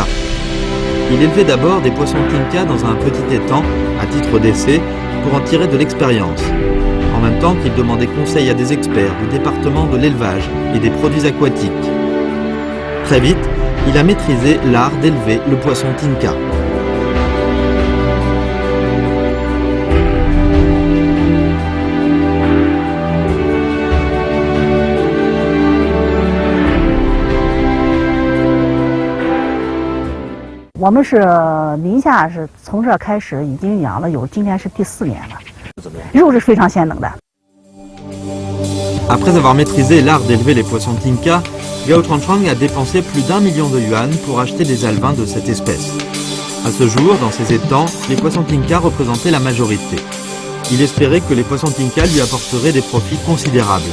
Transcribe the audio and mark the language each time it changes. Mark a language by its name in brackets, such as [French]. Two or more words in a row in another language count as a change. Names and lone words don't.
[French] Il élevait d'abord des poissons tinka dans un petit étang, à titre d'essai, pour en tirer de l'expérience. En même temps qu'il demandait conseil à des experts du département de l'élevage et des produits aquatiques. Très vite, il a maîtrisé l'art d'élever le poisson tinka. [Chinese] 我们是宁夏是从这开始已经养了有今年是第4年了，肉是非常鲜冷的。 [French] Après avoir maîtrisé l'art d'élever les poissons tinka, Gao Changchang a dépensé plus d'1 million de yuan pour acheter des alevins de cette espèce. À ce jour, dans ces étangs, les poissons tinka représentaient la majorité. Il espérait que les poissons tinka lui apporteraient des profits considérables.